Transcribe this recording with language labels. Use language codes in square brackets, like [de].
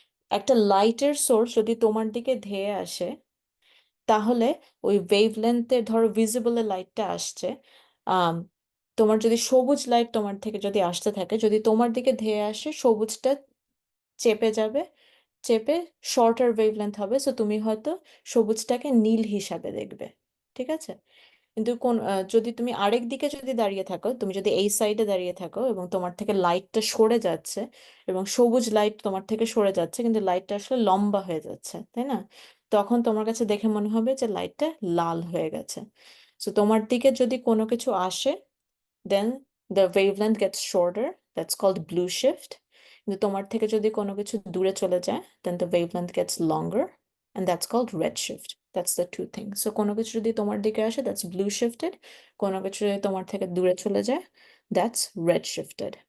[bn] একটা লাইটের সোর্স যদি তোমার দিকে ধেয়ে আসে, তাহলে ওই ওয়েভলেন্থের, ধরো ভিজিবল লাইটটা আসছে, আম, তোমার যদি সবুজ লাইট তোমার থেকে যদি আসতে থাকে, যদি তোমার দিকে ধেয়ে আসে, সবুজটা চেপে যাবে, চেপে শর্টার ওয়েভলেন্থ হবে, সো তুমি হয়তো সবুজটাকে নীল হিসাবে দেখবে, ঠিক আছে? কিন্তু যদি তুমি আরেক দিকে যদি দাঁড়িয়ে থাকো, তুমি যদি এই সাইডে দাঁড়িয়ে থাকো এবং তোমার থেকে লাইটটা সরে যাচ্ছে, এবং সবুজ লাইট তোমার থেকে সরে যাচ্ছে, কিন্তু লাইটটা আসলে লম্বা হয়ে যাচ্ছে, তাই না? তখন তোমার কাছে দেখে মনে হবে যে লাইটটা লাল হয়ে গেছে। [en] তো তোমার দিকে যদি কোনো কিছু আসে, then the wavelength gets shorter, that's called blue shift. কিন্তু তোমার থেকে যদি কোনো কিছু দূরে চলে যায়, then the wavelength gets longer, and that's called red shift. That's the two things. [bn] So কোনো কিছু যদি তোমার দিকে আসে, that's blue shifted. কোনো কিছু যদি তোমার থেকে দূরে চলে যায়, that's red shifted.